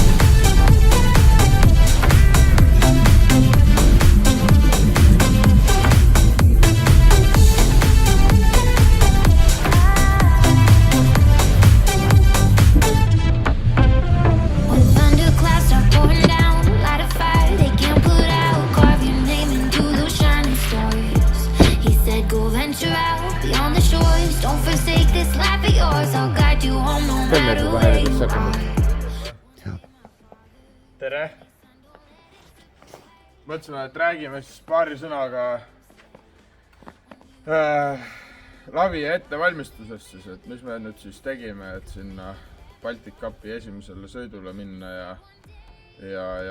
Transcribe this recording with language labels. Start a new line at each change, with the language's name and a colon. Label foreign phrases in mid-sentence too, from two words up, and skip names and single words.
English: When thunderclouds start pouring down, light a fire they can't put out. Carve your name into those shining stars. He said, go venture out beyond the shores. Don't forsake this life of yours. I'll guide you home no matter where you are.
Estonian: Tere! Mõtlesime, et räägime siis paari sõnaga lavi ettevalmistusest siis, et mis me nüüd siis tegime, et sinna Baltic Cupi esimesele sõidule minna ja